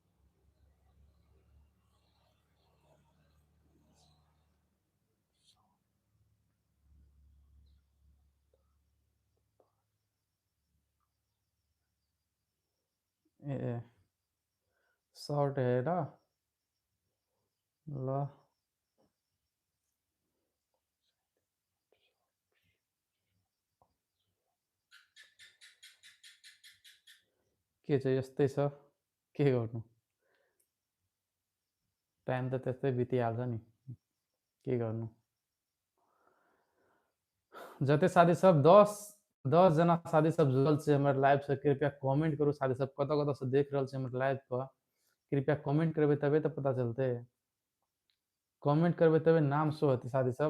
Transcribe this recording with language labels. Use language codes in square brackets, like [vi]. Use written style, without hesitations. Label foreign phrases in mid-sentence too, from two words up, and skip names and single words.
[mai] ए शॉर्ट हेर ल [ne] के छ यस्तै छ, के गर्नु, टाइम त त्यस्तै बितिहाल्छ नि, के गर्नु। [mai] जते साथी सब 10 जना साथी सब जुड़ल छै हमर लाइव से कृपया कमेंट करू। साथी सब कत कत से देख रहल छै हमर लाइव पर, कृपया कमेंट करबै तबे तो पता चलते। कमेंट करबै तबे नाम शो हेतै साथी सब।